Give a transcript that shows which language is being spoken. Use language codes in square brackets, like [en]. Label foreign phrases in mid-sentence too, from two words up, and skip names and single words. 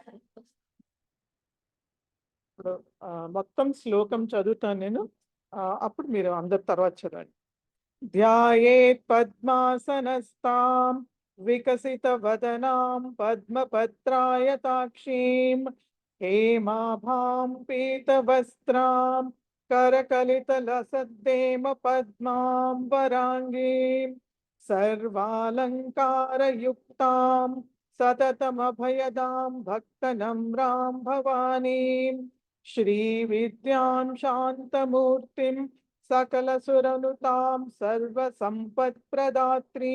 [te] ఇప్పుడు మొత్తం శ్లోకం చదువుతాను నేను, అప్పుడు మీరు అందరి తర్వాత చదవండి. [sa] ధ్యాయేత్ పద్మాసనస్తాం వికసితవదనాం పద్మపత్రాయతాక్షీం హేమాభాం పీతవస్త్రాం करकलितलसद्देम पद्मां वरांगीं सर्वालंकारयुक्तां सततमभयदां भक्तनम्रां भवानीं శ్రీ విద్యాం శాంతమూర్తిం సకల సురనుతాం సర్వ సంపత్ ప్రదాత్రీ.